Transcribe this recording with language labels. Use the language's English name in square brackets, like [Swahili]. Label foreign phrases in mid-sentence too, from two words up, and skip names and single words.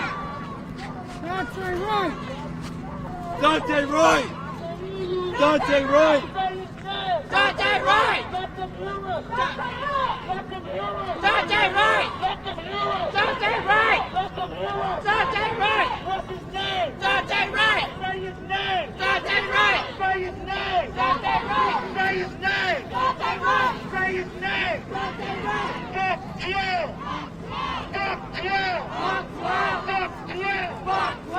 [English] Daunte Wright! Daunte Wright! Daunte Wright! Daunte Wright! Daunte Wright! Daunte Wright! Daunte Wright! What's his name? Daunte Wright! Say his name! Daunte Wright! Say his name! Daunte Wright! Say his name! Daunte Wright! Say his name! Daunte Wright! Fuck you! Fuck you! Fuck you! Fuck you!